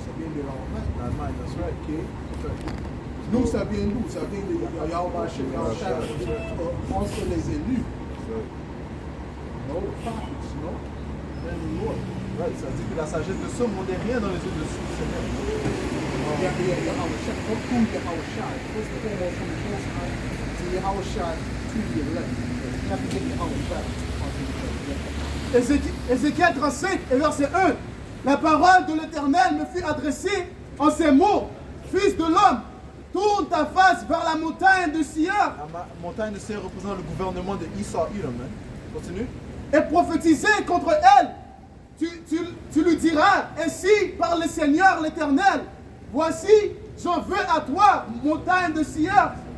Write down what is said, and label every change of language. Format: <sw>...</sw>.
<fr>Ça vient de l'Allemagne.</fr> <en>That's right. Okay.</en> <fr>Nous, ça vient d'où? Ça vient de Yahweh Hashem Yahushua entre les élus.</fr> <en>No, the prophets, no? And the Lord.</en> <fr>Right, ça dit que la sagesse de ce monde n'est rien dans les yeux de ce Seigneur.</fr> <en>Yahushua, come through Yahushua. First and foremost, from the Most High to Yahushua to the elect. You have to get Yahushua onto the church.</en> <fr>Ézéchiel 35 et verset 1. La parole de l'Éternel me fut adressée en ces mots. Fils de l'homme, tourne ta face vers la montagne de Siyar. La montagne de Siyar représente le gouvernement de Issa Edom. Continue. Et prophétiser contre elle. Tu lui diras, ainsi par le Seigneur l'Éternel, voici, j'en veux à toi, montagne de Siyar.</fr>